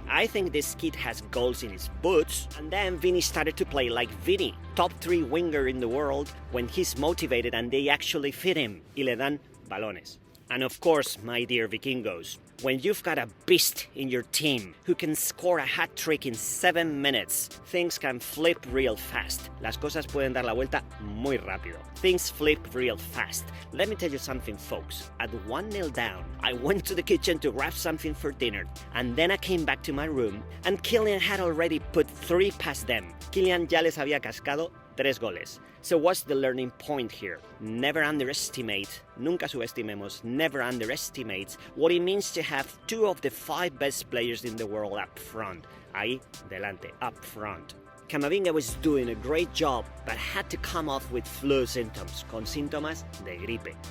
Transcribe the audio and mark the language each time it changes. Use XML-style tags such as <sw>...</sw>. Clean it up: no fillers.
<en>I think this kid has goals in his boots. And then Vini started to play like Vini, top 3 winger in the world when he's motivated and they actually fit him,</en> <es>y le dan balones.</es> <en>And of course, my dear Vikingos, when you've got a beast in your team who can score a hat-trick in 7 minutes, things can flip real fast.</en> <es>Las cosas pueden dar la vuelta muy rápido.</es> <en>Things flip real fast. Let me tell you something, folks. At 1-0 down, I went to the kitchen to grab something for dinner, and then I came back to my room, and Kylian had already put 3 past them.</en> <es>Kylian ya les había cascado 3 goles.</es> <en>So what's the learning point here? Never underestimate,</en> <es>nunca subestimemos,</es> <en>never underestimate what it means to have 2 of the 5 best players in the world up front.</en> <es>Ahí, delante,</es> <en>up front. Camavinga was doing a great job, but had to come off with flu symptoms,</en> <es>con síntomas de gripe.</es>